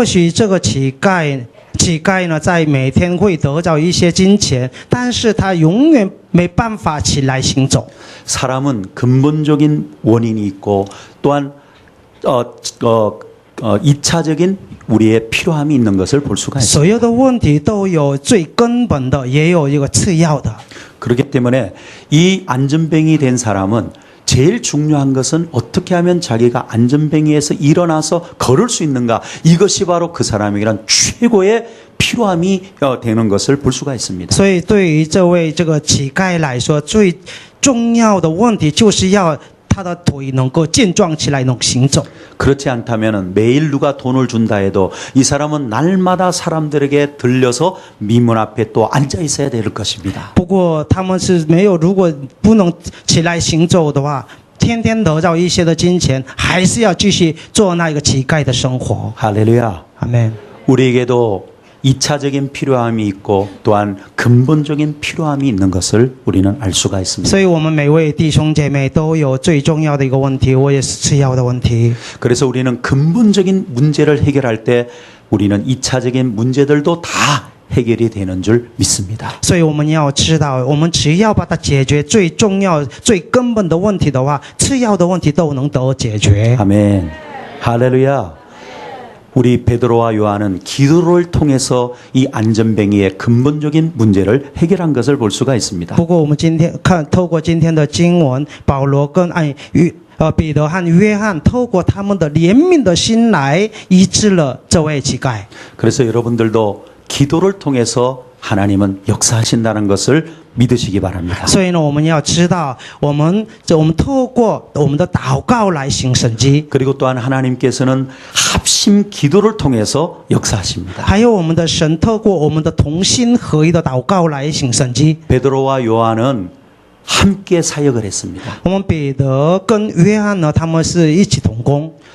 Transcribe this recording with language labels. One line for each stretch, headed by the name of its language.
Chinese: 或许这个乞丐呢，在每天会得到一些金钱，但是他永远没办法起来行走。
Korean: 사람은 근본적인 원인이 있고 또한 2차적인 우리의 필요함이 있는 것을 볼 수가 있습니다.
Chinese: 所有的问题都有最根本的，也有一个次要的。
Korean: 그렇기 때문에 이 안전병이 된 사람은 제일 중요한 것은 어떻게 하면 자기가 안전병에서 일어나서 걸을 수 있는가, 이것이 바로 그 사람에게는 최고의 필요함이 되는 것을 볼 수가 있습니다.
Chinese: 所以对于这位这个乞丐来说，最重要的问题就是要他的腿能够健壮起来，能行走。
Korean: 그렇지 않다면 매일 누가 돈을 준다 해도 이 사람은 날마다 사람들에게 들려서 미문 앞에 또 앉아 있어야 될 것입니다.
Chinese: 不过他们是没有，如果不能起来行走的话，天天得到一些的金钱，还是要继续做那个乞丐的生活。
Korean: 할렐루야.
Chinese: 阿门。
Korean: 우리에게도 2차적인 필요함이 있고 또한 근본적인 필요함이 있는 것을 우리는 알 수가 있습니다.
Chinese: 所以我们每位弟兄姐妹都有最重要的一个问题，我也是次要的问题。
Korean: 그래서 우리는 근본적인 문제를 해결할 때 우리는 2차적인 문제들도 다 해결이 되는 줄 믿습니다.
Chinese: 所以我们要知道，我们只要把它解决最重要、最根本的问题的话，次要的问题都能得解决。
Korean: 아멘. 할렐루야. 우리 베드로와 요한은 기도를 통해서 이 안전뱅이의 근본적인 문제를 해결한 것을 볼 수가 있습니다.
Chinese: 不过我们今天透过今天的经文，保罗跟彼得和约翰透过他们的怜悯的心来医治了这位乞丐。
Korean: 그래서 여러분들도 기도를 통해서 하나님은 역사하신다는 것을 믿으시기 바랍니다.
Chinese: 所以呢，我们要知道，我们透过我们的祷告来行神迹。
Korean: 그리고 또한 하나님께서는 합심 기도를 통해서 역사하십니다.
Chinese: 还有我们的神透过我们的同心合一的祷告来行神迹。
Korean: 베드로와 요한은 함께 사역을 했습니다.
Chinese: 我们彼得跟约翰呢，他们是一起同工。